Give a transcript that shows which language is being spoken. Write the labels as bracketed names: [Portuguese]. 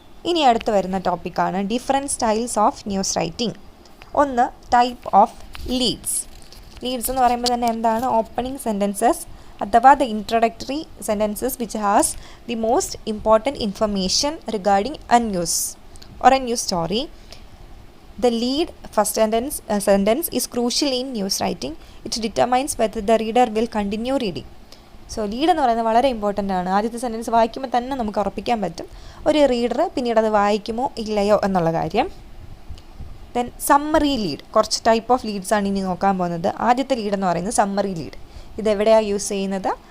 [Malayalam] ഇനി അടുത്ത് വരുന്ന ടോപ്പിക്കാണ് [English] Different styles of news writing. [Malayalam] ഒന്ന്, ടൈപ്പ് ഓഫ് ലീഡ്സ്. ലീഡ്സ് എന്ന് പറയുമ്പോൾ തന്നെ എന്താണ്? [English] Opening sentences അഥവാ the introductory sentences which has the most important information regarding a news or a news story. The lead first sentence is crucial in news writing. It determines whether the reader will continue reading. [Malayalam] Lead എന്ന് പറയുന്നത് വളരെ important ആണ്. ആദ്യത്തെ sentence വായിക്കുമ്പോൾ തന്നെ നമുക്ക് ഉറപ്പിക്കാൻ പറ്റും ഒരു റീഡർ പിന്നീട് അത് വായിക്കുമോ ഇല്ലയോ എന്നുള്ള കാര്യം. ദെൻ സമ്മറി ലീഡ്, കുറച്ച് ടൈപ്പ് ഓഫ് ലീഡ്സ് ആണ് ഇനി നോക്കാൻ പോകുന്നത്. ആദ്യത്തെ ലീഡ് എന്ന് പറയുന്നത് സമ്മറി ലീഡ്. ഇതെവിടെയാണ് യൂസ് ചെയ്യുന്നത്?